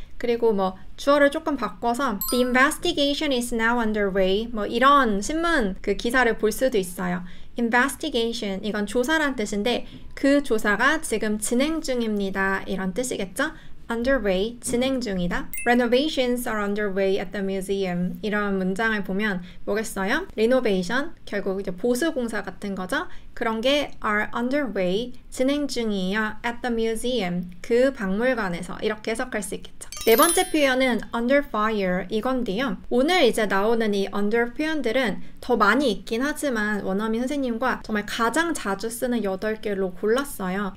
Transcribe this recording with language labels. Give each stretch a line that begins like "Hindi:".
Korean: 그리고 뭐 주어를 조금 바꿔서
English: The investigation is now underway
Korean: 뭐 이런 신문 그 기사를 볼 수도 있어요. investigation 이건 조사란 뜻인데 그 조사가 지금 진행 중입니다 이런 뜻이겠죠? underway 진행 중이다.
English: Renovations are underway at the museum
Korean: 이런 문장을 보면 뭐겠어요? renovation 결국 이제 보수 공사 같은 거죠. 그런 게
English: are underway
Korean: 진행 중이에요.
English: at the museum
Korean: 그 박물관에서 이렇게 해석할 수 있겠죠. 네 번째 표현은
English: under fire
Korean: 이건데요. 오늘 이제 나오는 이 under 표현들은 더 많이 있긴 하지만 원어민 선생님과 정말 가장 자주 쓰는 8개로 골랐어요.